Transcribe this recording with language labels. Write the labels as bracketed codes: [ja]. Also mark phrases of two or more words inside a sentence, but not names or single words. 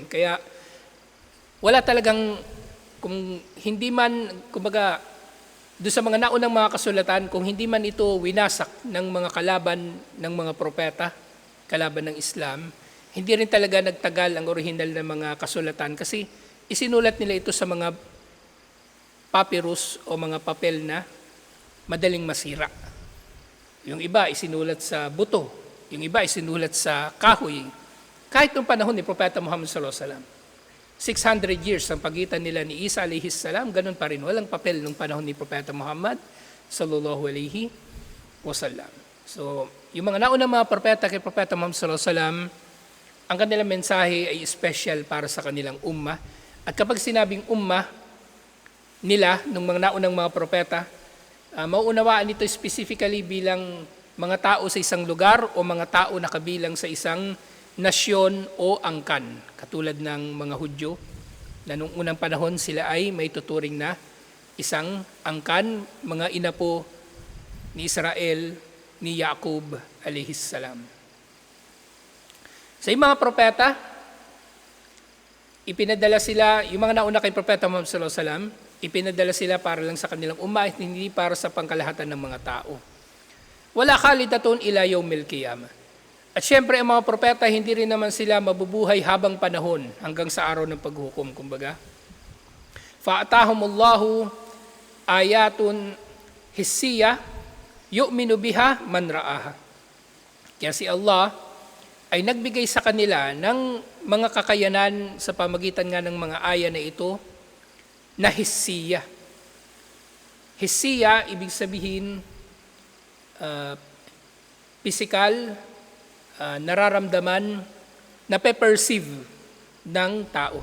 [tl] Kaya wala talagang, kung hindi man, kumbaga, doon sa mga naunang mga kasulatan, kung hindi man ito winasak ng mga kalaban ng mga propeta, kalaban ng Islam, hindi rin talaga nagtagal ang orihinal na mga kasulatan kasi isinulat nila ito sa mga papyrus o mga papel na madaling masira. Yung iba isinulat sa buto, yung iba isinulat sa kahoy. Kahit nung panahon ni Propeta Muhammad [ar] صلى الله عليه وسلم, [tl] 600 years ang pagitan nila ni Isa [ar] عليه السلام, [tl] ganun pa rin. Walang papel nung panahon ni Propeta Muhammad [ar] صلى الله عليه وسلم. [tl] So, yung mga naunang mga propeta kay Propeta Muhammad [ar] صلى الله عليه وسلم, [tl] ang kanilang mensahe ay special para sa kanilang umma. At kapag sinabing umma nila, nung mga naunang mga propeta, mauunawaan ito specifically bilang mga tao sa isang lugar o mga tao na kabilang sa isang nasyon o angkan. Katulad ng mga Hudyo, na nung unang panahon sila ay may tuturing na isang angkan, mga inapo ni Israel, ni Yaqub [ar] عليه السلام. [tl] Sa mga propeta, ipinadala sila, yung mga nauna kay Propeta Muhammad [ar] صلى الله عليه وسلم, [tl] ipinadala sila para lang sa kanilang umma, hindi para sa pangkalahatan ng mga tao. [ar] ولا خالدة إلى يوم القيامة. [tl] At syempre, ang mga propeta, hindi rin naman sila mabubuhay habang panahon hanggang sa araw ng paghukom, kumbaga. [ar] فآتاهم الله آيات حسية يؤمن بها من رآها. [tl] Kaya si Allah ay nagbigay sa kanila ng mga kakayanan sa pamagitan nga ng mga aya na ito na hissiyah. Hissiyah, ibig sabihin, physical, nararamdaman, nape-perceive ng tao.